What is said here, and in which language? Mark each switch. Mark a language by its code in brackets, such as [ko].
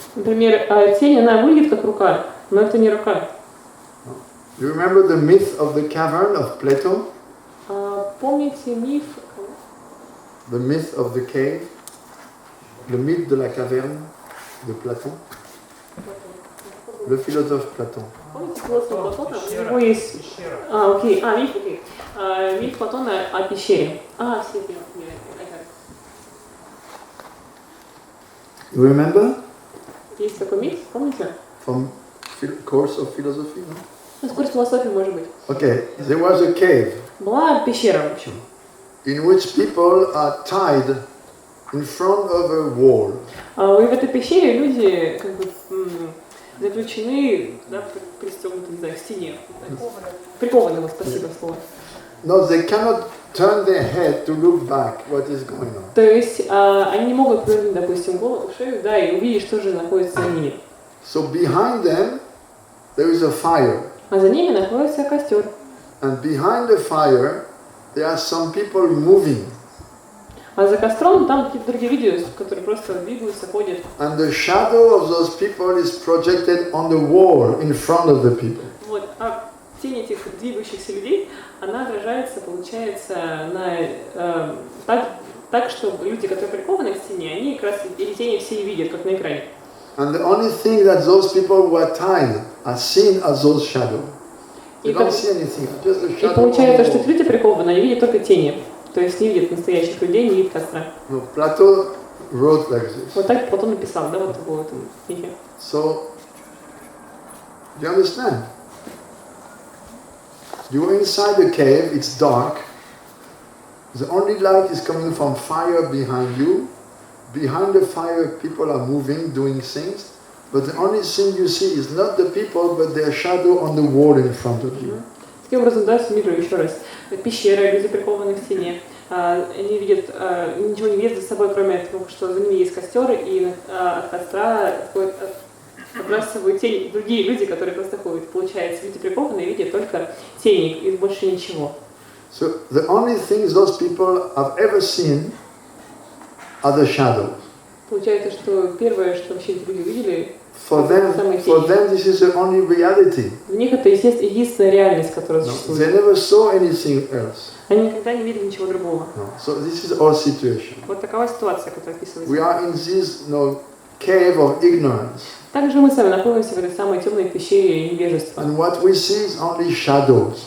[ru] Например, тень, она выглядит как рука, но это не рука. [en] No. You remember the myth of the cavern of Plato? [ru] Помните миф? [en] The myth of the cave? [fr] Le mythe de la caverne de Platon? Le philosophe Platon. [ru] Помните философа Платона? У него есть... миф, окей. Миф Платона о пещере. Все эти... [en] You remember? [ru] Есть такой миф, помните? [en] From course of philosophy, no? [ru] Ну, курс философии, может быть. [en] Okay, there was a cave. [ru] Была пещера, в общем. [en] In which people are tied in front of a wall. [ru] И в этой пещере люди как бы заключены, да, пристегнуты, не знаю, к стене. Прикованы, вот, спасибо слово. [en] No, they cannot turn their head to look back what is going on. [ru] То есть они не могут повернуть, допустим, голову, шею, да, и увидеть, что же находится за ними. [en] So behind them there is a fire. [ru] А за ними находится костер. [en] And behind the fire there are some people moving. [ru] А за костром там какие-то другие люди, которые просто двигаются, ходят. [en] And the shadow of those people is projected on the wall in front of the people. [ru] Вот, а тень этих двигающихся людей, она отражается, получается, на так, что люди, которые прикованы к стене, они как раз эти тени все и видят, как на экране. [en] And the only thing that those people who are tied are seen as those shadows. They don't see anything, just the shadow. [ru] И получается, что эти люди прикованы, они видят только тени. То есть не видят настоящих людей, не видят костра. [en] No, Plato wrote like this. [ru] Вот так Платон написал, да, вот в этом мифе. [en] So, do you understand? You are inside the cave, it's dark. The only light is coming from fire behind you. Behind the fire, people are moving, doing things. But the only thing you see is not the people, but their shadow on the wall in front of you. [ru] Таким образом, да, суммирую еще раз. Пещера, люди прикованы к стене. Они видят, ничего не видят за собой, кроме того, что за ними есть костер, и от костра отбрасывают тень другие люди, которые просто ходят. Получается, люди прикованы и видят только тени, и больше ничего. [en] So the only things those people have ever seen are the shadows. [ru] Получается, что первое, что вообще эти люди видели, [en] For them, this is the only reality. [ru] для них это единственная реальность, которая существует. [en] They never saw anything else. [ru] Они никогда не видели ничего другого. [en] No. So this is our situation. [ru] Вот такова ситуация, которая описывается. [en] We are in this cave of ignorance. [ru] Также мы с вами находимся в этой самой темной пещере невежества. [en] And what we see is only shadows.